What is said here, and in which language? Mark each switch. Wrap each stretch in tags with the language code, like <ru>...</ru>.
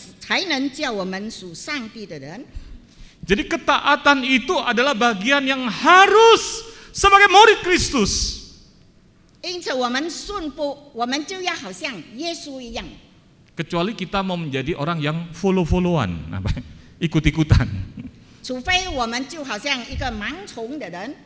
<zh>因此在提摩太后书第二章十六节，全部圣经的话语都是神所默示的，对我们是相当有益处，对教训、监督、斥责、改造。我们在罪当中行为要归正，正在正道里协议，这样才能叫我们属上帝的人。</zh> <id>Jadi ketaatan itu adalah bagian yang harus sebagai murid Kristus.</id> <zh>因此我们顺服，我们就要好像耶稣一样。</zh> <id>Kecuali kita mau menjadi orang yang follow-followan, ikut-ikutan.</id> <zh>除非我们就好像一个盲从的人。</zh>